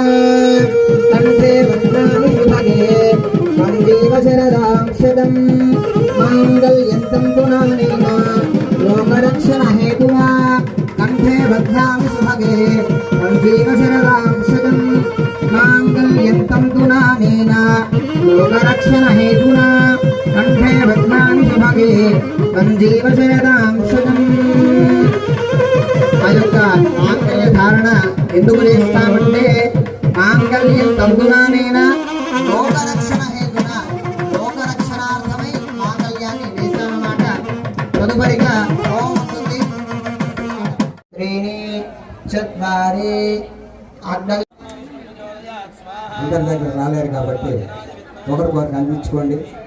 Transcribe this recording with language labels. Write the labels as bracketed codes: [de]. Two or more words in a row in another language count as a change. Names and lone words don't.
[sa] कण्ठे बध्नामि सुभगे वन्दीव शरदां शतं माङ्गल्यं तन्तु नानेन लोकरक्षणहेतुना कण्ठे बध्नामि सुभगे वन्दीव शरदां शतं माङ्गल्यं तन्तु नानेन लोकरक्षणहेतुना कण्ठे बध्नामि सुभगे वन्दीव शरदां शतं [te] ఆ యొక్క మాంగళ్య ధారణ ఎందుకు చేస్తామంటే [sa] మాంగళ్యం తంతునానేనా లోకరక్షణ హేతున [te] లోకరక్షణార్థమై మాంగళ్యాన్ని వేశామన్నమాట. తదుపరిగా ఓం ఉంటుంది [sa] త్రీణి చత్వారి [te] అందరి దగ్గర రాలేరు కాబట్టి ఒకరికొకరు కనిపించుకోండి.